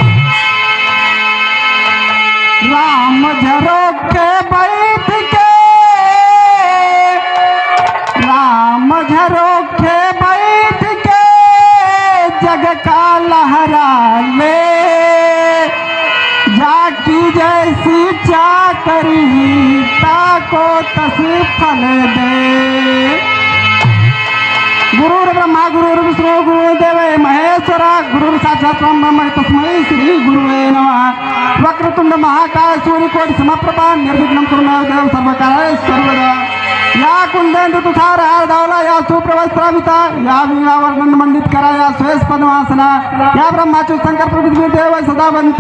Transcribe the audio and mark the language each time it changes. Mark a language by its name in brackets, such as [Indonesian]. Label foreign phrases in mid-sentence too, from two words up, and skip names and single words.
[Hindi] राम झरोख के बैठ के, राम झरोख के बैठ के जग का लहरा ले, जाकी जैसी चाकरी ताको तस फल दे। [Sanskrit] गुरुर् ब्रह्मा गुरुर् विष्णु गुरुदेव महेश्वरा गुरुर् साक्षात् ब्रह्म तस्मै श्री गुरुवे नमः। वक्रतुंड महाकाय सूर्यकोटि समप्रभा निर्विघ्नं कुरु मे देव सर्वकार्येषु सर्वदा। या कुंदेन्दु तुषार हार धावला, या सुप्रवस्त्राभिता, या वीणावर्णन मंडित करा, या श्वेत पद्मासना, या ब्रह्माच्युत शंकर प्रभृति देव सदा बनता।